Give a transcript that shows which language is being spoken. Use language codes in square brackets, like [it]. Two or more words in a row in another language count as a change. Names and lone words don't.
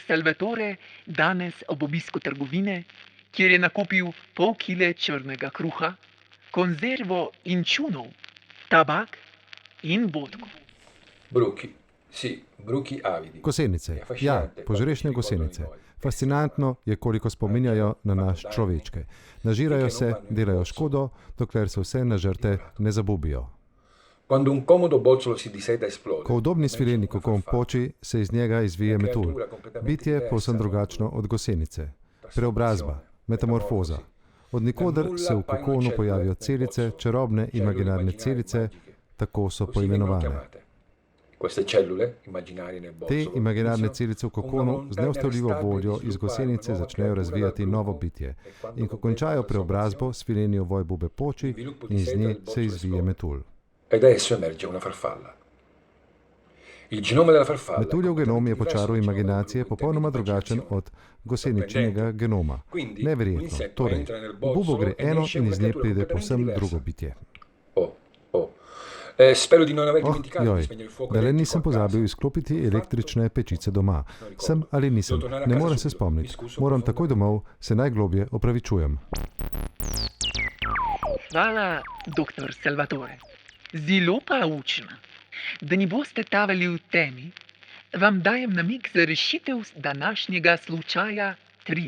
[sl] Salvatore danes ob obisku trgovine, kjer je nakupil pol kile črnega kruha, konzervo inčunov, tabak in vodko. [it] Bruchi avidi. [sl] Gosenice, ja, požrešne gosenice. Fascinantno je, koliko spominjajo na naš človečke. Nažirajo se, delajo škodo, dokler se vse nažrte ne zabubijo. [it] Quando un comodo boccolo si disseta e esplode. [sl] Ko udobni svileni kokon poči, se iz njega izvije metul. Bitje je povsem drugačno od gosenice. Preobrazba, metamorfoza. Od nikoder se v kokonu pojavijo celice, čarobne imaginarne celice, tako so poimenovane. Te imaginarne celice v kokonu z neustavljivo voljo iz gosenice začnejo razvijati novo bitje. In ko končajo preobrazbo, svileni ovoj bube poči in iz nje se izvije metul. [it] E da esso emerge una farfalla. Il genoma della farfalla. [sl] Metuljev genom je po čaru imaginacije popolnoma drugačen od goseničinega genoma. Neverjetno. Torej, v bubo gre eno in iz nje pride povsem drugo bitje. [it] Spero di non aver dimenticato di spegnere il fuoco. [sl] Da le nisem pozabil izklopiti električne pečice doma. Sem ali nisem, ne morem se spomniti. Moram takoj domov, se najglobje opravičujem. Hvala, dr. Salvatore. Zelo poučna. Da ne boste tavali v temi, vam dajem namig za rešitev današnjega slučaja 3.